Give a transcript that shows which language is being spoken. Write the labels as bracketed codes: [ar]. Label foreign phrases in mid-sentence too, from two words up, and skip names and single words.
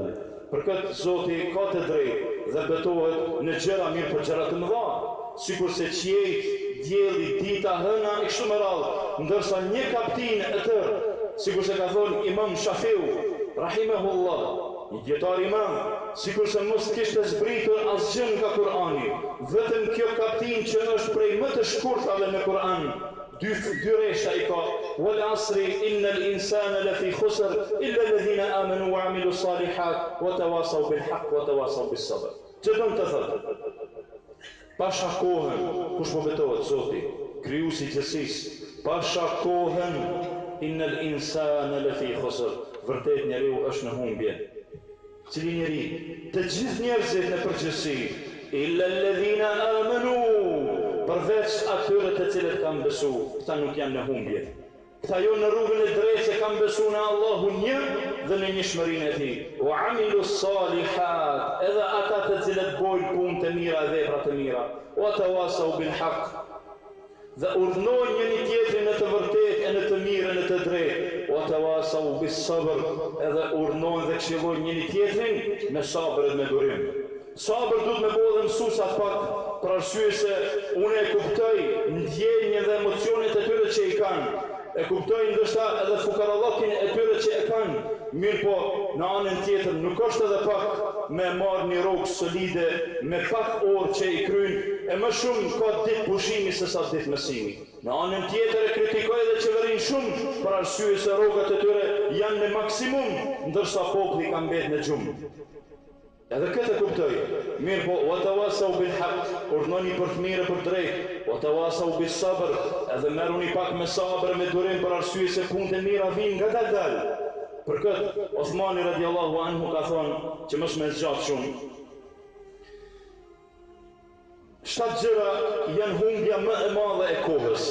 [sq] Për këtë Zoti ka të drejtë dhe betohet në gjëra mirë për gjëra të mëdha, sikur se qiejt, dielli, dita, hëna e kështu me radhë, ndërsa një kaptin e tërë sikur se ka thonë Imam Shafiu, rahimahullah, një dietar imam, sikur se mos kishte zbritur asgjë nga Kur'ani, vetëm kjo kaptin që është prej më të shkurtave në Kur'an, dy resha i ka, [ar] والعصر إن الإنسان لفي خسر إلا الذين آمنوا وعملوا الصالحات وتواصوا بالحق وتواصوا بالصبر. [sq] Çdo të thotë pasha kohën, kush po betohet Zoti, krijuesi i gjithësisë, pasha kohën [ar] إن الإنسان لفي خسر, [sq] vërtet njeriu është në humbje. Cili njeri? Të gjithë njerëzit në përgjithësi, [ar] إلا الذين آمنوا, [sq] përveç atyre të cilët kanë besu, këta nuk janë në humbje. Këta jo në rrugën e drejtë se kanë besu në Allahu një dhe në njëshmërinë e tij. [ar] وعملوا الصالحات, [sq] edhe ata të cilët bojnë punë të mira dhe vepra të mira. [ar] وتواصوا بالحق, [sq] dhe urdhnojnë njëri tjetrin në të vërtetë e në të mirë e në të drejtë. [ar] وتواصوا بالصبر, [sq] edhe urdhnojnë dhe këshillojnë njëri tjetrin me sabër dhe me durim. Sabër duhet me bëhe dhe mësuesat pak, për arsye se unë e kuptoj ndjenjën dhe emocionet e tyre që i kanë. E kuptoj ndoshta edhe fukarallokin e tyre që e kanë, mirë po në anën tjetër nuk është edhe pak me marrë një rrugë solide me pak orë që i kryjnë, e më shumë ka ditë pushimi se sa ditë mësimi. Në anën tjetër e kritikoj edhe qeverinë shumë për arsye se rrogat e tyre janë në maksimum, ndërsa populli ka mbetë në gjumë. Edhe këtë e kuptoj, mirë po, [ar] وتواصوا بالحق, [sq] urdhnoni për të mirë për drejtë, [ar] وتواصوا بالصبر, [sq] edhe merruni pak me sabër me durim për arsye se punët e mira vinë nga dal. Për këtë, Osmani [ar] رضي الله عنه [sq] ka thonë që mos me zgjat shumë. 7 gjëra janë humbja më e madhe e kohës.